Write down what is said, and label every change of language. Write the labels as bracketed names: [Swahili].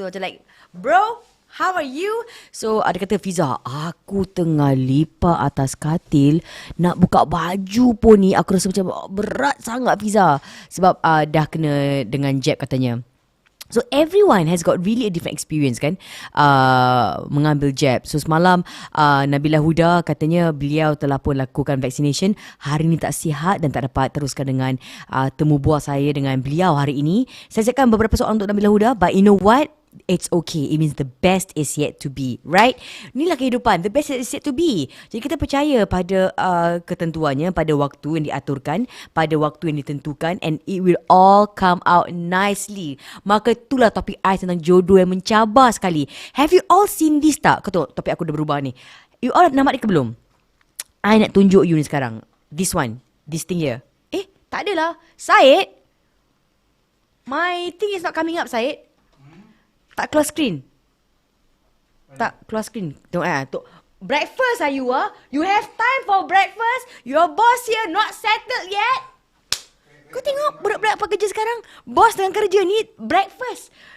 [English] Macam like, bro, how are you? [Malay] So ada kata, Fiza, aku tengah lipat atas katil. Nak buka baju pun ni, aku rasa macam berat sangat Fiza. Sebab dah kena dengan jab katanya. [English] So everyone has got really a different experience kan, [Malay] mengambil jab. So semalam Nabila Huda katanya beliau telah pun lakukan vaccination. Hari ini tak sihat dan tak dapat teruskan dengan temu bual saya dengan beliau hari ini. Saya cakap beberapa soalan untuk Nabila Huda, [English] but you know what? It's okay. It means the best is yet to be. Right? [Malay] Inilah kehidupan. [English] The best is yet to be. [Malay] Jadi kita percaya pada ketentuannya, pada waktu yang diaturkan, pada waktu yang ditentukan, [English] and it will all come out nicely. [Malay] Maka itulah topik I tentang jodoh yang mencabar sekali. [English] Have you all seen this tak? [Malay] Kau tahu topik aku dah berubah ni. You all nampak ni ke belum? I nak tunjuk you ni sekarang. [English] This one. This thing here. [Malay] Tak adalah. [English] Syed? My thing is not coming up, Syed. [Malay] Tak keluar screen. Tak keluar screen. Tengok [English] breakfast are you You have time for breakfast? Your boss here not settled yet? [Malay] Kau tengok budak-budak apa kerja sekarang. Bos dengan kerja ni breakfast.